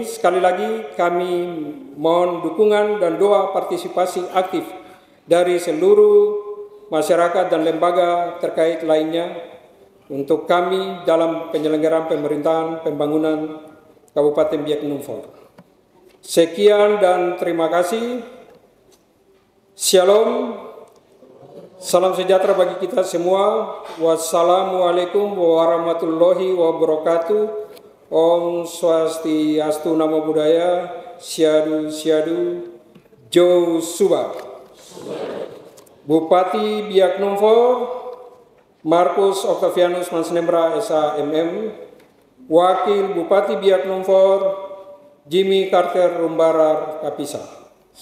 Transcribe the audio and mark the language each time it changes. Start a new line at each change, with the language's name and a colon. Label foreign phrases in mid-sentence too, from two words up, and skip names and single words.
Indonesian: Sekali lagi kami mohon dukungan dan doa partisipasi aktif dari seluruh masyarakat dan lembaga terkait lainnya untuk kami dalam penyelenggaraan pemerintahan pembangunan Kabupaten Biak Numfor. Sekian dan terima kasih. Shalom. Salam sejahtera bagi kita semua.
Arabic: والسلام عليكم ورحمة الله وبركاته.
Sanskrit: Om Swastiastu,
Pali: Namo Buddhaya, Syadu Syadu, Jo Suba.
Indonesian: Bupati Biak Numfor, Markus Octavianus Mansnembra SAMM. Wakil Bupati Biak Numfor, Jimmy Carter Rumbarar Kapisa.